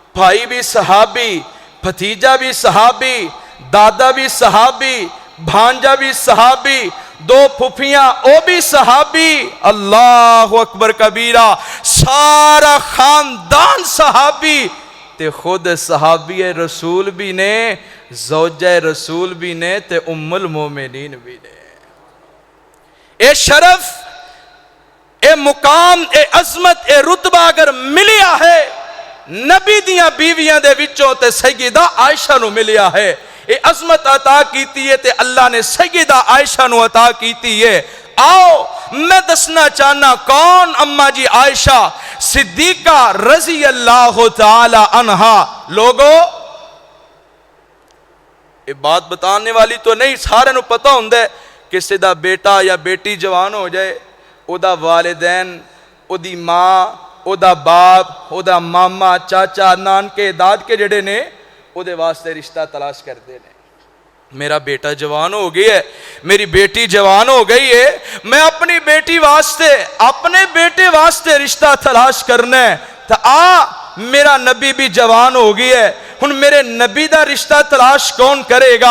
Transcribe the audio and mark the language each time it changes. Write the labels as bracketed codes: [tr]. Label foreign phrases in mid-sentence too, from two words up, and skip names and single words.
[pa] بھائی بھی صحابی، بھتیجا بھی صحابی، دادا بھی صحابی، بھانجا بھی صحابی، دو پھپھیاں او بھی صحابی، [ar] اللہ اکبر کبیرہ، [pa] سارا خاندان صحابی تے خود صحابی رسول بھی نے، زوجہ رسول بھی نے تے ام المومنین بھی نے۔ اے شرف، اے مقام، اے عظمت، اے رتبہ اگر ملیا ہے نبی دیاں بیویاں دے وچوں تے سیدہ عائشہ نو ملیا ہے۔ اے عظمت عطا کیتی ہے تے اللہ نے سیدہ عائشہ نو عطا کیتی ہے۔ آؤ میں دسنا چاہنا کون اماں جی عائشہ صدیقہ [ar] رضی اللہ تعالی عنہا۔ [ur] لوگو یہ بات بتانے والی تو نہیں، [pa] سارے نو پتہ ہوندے کسی دا بیٹا یا بیٹی جوان ہو جائے، او دا والدین، او دی ماں، او دا باپ، او دا ماما، چاچا، نانکے، داد کے جڑے نے او دے واسطے رشتہ تلاش کر دے نے۔ میرا بیٹا جوان ہو گئی ہے، میری بیٹی جوان ہو گئی ہے، میں اپنی بیٹی واسطے، اپنے بیٹے واسطے رشتہ تلاش کرنا ہے۔ تو میرا نبی بھی جوان ہو گئی ہے، ہن میرے نبی دا رشتہ تلاش کون کرے گا؟